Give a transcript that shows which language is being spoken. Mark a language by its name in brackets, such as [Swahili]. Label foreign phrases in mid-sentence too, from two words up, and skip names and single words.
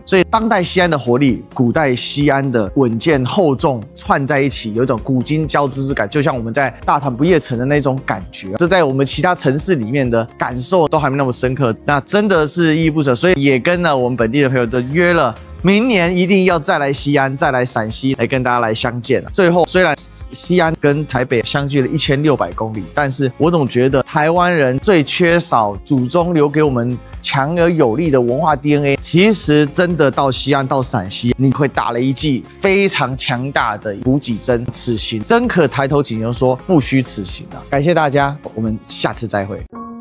[Chinese] 所以當代西安的活力，古代西安的穩健厚重串在一起，有一種古今交織之感，就像我們在大潭不夜城的那種感覺，這在我們其他城市裡面的感受都還沒那麼深刻，那真的是依依不捨。所以也跟了我们本地的朋友都約了，明年一定要再來西安，再來陝西，來跟大家來相見。最後，雖然西安跟台北相距了1600公里，但是我總覺得台灣人最缺少祖宗留給我們強而有力的文化 DNA。其實真的到西安到陝西，你會打了一劑非常強大的補給針，此行真可抬頭挺胸說不虛此行啊！感謝大家，我們下次再會。